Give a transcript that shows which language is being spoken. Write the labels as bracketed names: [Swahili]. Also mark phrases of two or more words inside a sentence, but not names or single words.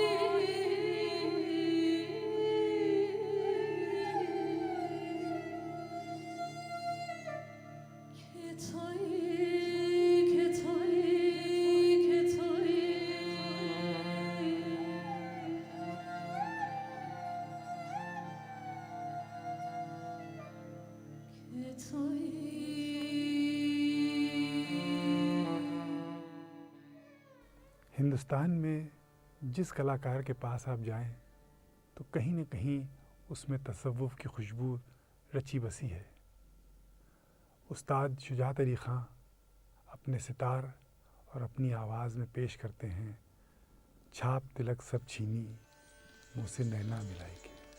[Persian] که تویی که تویی که تویی که تویی [Hindi] हिंदुस्तान में जिस कलाकार के पास आप जाएं तो कहीं न कहीं उसमें तसव्वुफ़ की खुशबू रची बसी है। उस्ताद शुजात अली ख़ां अपने सितार और अपनी आवाज़ में पेश करते हैं [Braj] छाप तिलक सब छीनी मुझसे नैना मिलाई के।